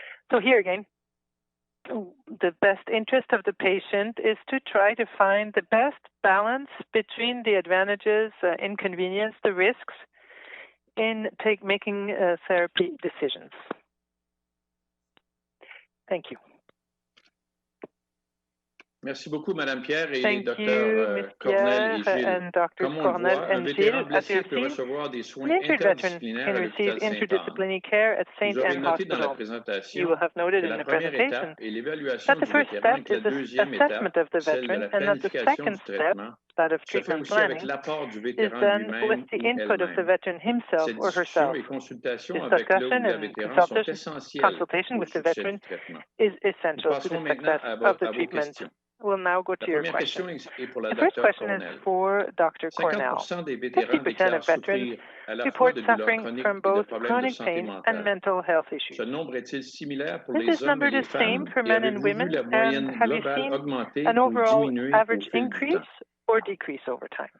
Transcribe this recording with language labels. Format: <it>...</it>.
<en>So here again, the best interest of the patient is to try to find the best balance between the advantages, inconvenience, the risks in making therapy decisions. Thank you.</en> <fr>Merci beaucoup, Madame Pierre et</fr> <en>Thank</en> <fr>Dr. Cornell et Gilles. Comme on le voit, un vétéran blessé peut recevoir des soins interdisciplinaires à l'hôpital Sainte-Anne. Vous aurez noté dans la présentation que la première étape est l'évaluation du vétéran et que la deuxième étape, celle de la planification du traitement, se fait aussi avec l'apport du vétéran lui-même ou elle-même. Cette discussion et consultation avec le ou la vétéran sont essentielles au succès du traitement. Nous passons maintenant à vos questions.</fr> <en>We'll now go to your question. The first question is for Dr. Cornell. 50% of veterans report suffering from both chronic pain and mental health issues. Is this number the same for men and women? And have you seen an overall average increase or decrease over time?</en>